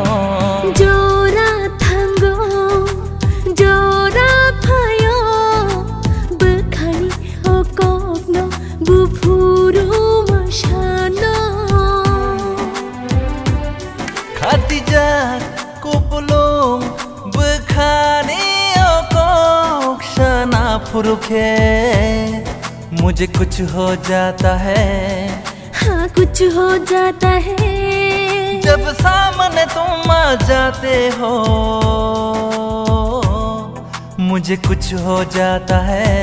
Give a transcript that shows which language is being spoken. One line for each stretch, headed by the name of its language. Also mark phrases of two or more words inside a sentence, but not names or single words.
Kok Borok: Jora thango jora phayo bekhani okokno bufuru masano Khatija kupulung bekhani okok shana furuke
Hindi: मुझे कुछ हो जाता है हाँ कुछ हो जाता है जब सामने तुम आ जाते हो मुझे कुछ हो जाता है